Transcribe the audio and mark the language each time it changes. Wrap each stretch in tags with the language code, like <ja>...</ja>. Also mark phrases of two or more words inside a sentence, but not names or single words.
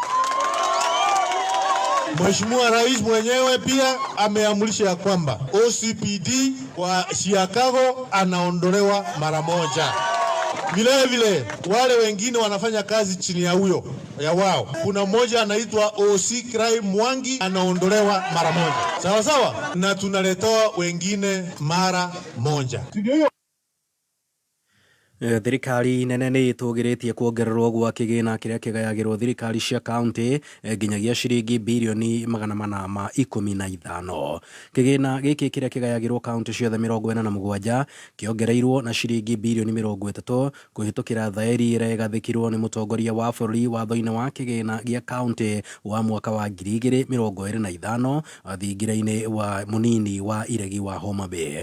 <sw>Mheshimiwa Rais mwenyewe pia ameamrisha ya kwamba OCPD wa Siakago anaondolewa mara moja. Vile wale wengine wanafanya kazi chini ya huyo ya wao. Kuna mmoja anaitwa OC Crime Mwangi anaondolewa mara moja. Sawa sawa? Na tunaletoa wengine mara moja.</sw> <ki>Thirikari nene nĩ ĩtũgĩrĩtie kuongererwo gwa kĩgĩna kĩrĩa kĩgayagĩrwo thirikari cia kaunti nginyagia ciringi birioni 415. Kĩgĩna gĩkĩ kĩrĩa kĩgayagĩrwo kaunti ciothe 47 kĩongereirwo na ciringi birioni 30 kũhĩtũkĩra thaĩri ĩrĩa ĩgathĩkirwo nĩ mũtongoria wa bũrũri watho-inĩ wa kĩgĩna gĩa kaunti wa mwaka wa 2025 thingira-inĩ wa mũnini wa iregi wa Homa Bay.</ki>